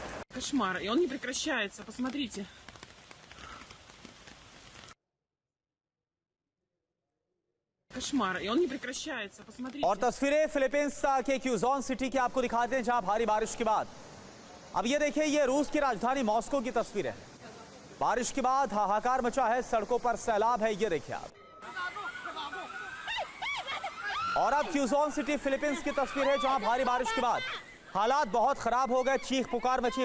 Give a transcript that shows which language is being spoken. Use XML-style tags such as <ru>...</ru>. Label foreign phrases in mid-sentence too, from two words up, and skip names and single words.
<ru>Кошмар, и он не прекращается, посмотрите. Кошмар, и он не прекращается, посмотрите.</ru> <hi>और तस्वीरें फिलीपींस के क्यूजॉन सिटी की आपको दिखाते हैं, जहां भारी बारिश के बाद अब ये देखिए, ये रूस की राजधानी मॉस्को की तस्वीर है। बारिश के बाद हाहाकार मचा है, सड़कों पर सैलाब है, ये देखिए आप। और अब क्यूजॉन सिटी फिलीपींस की तस्वीर है, जहां भारी बारिश के बाद हालात बहुत खराब हो गए, चीख पुकार मची।</hi>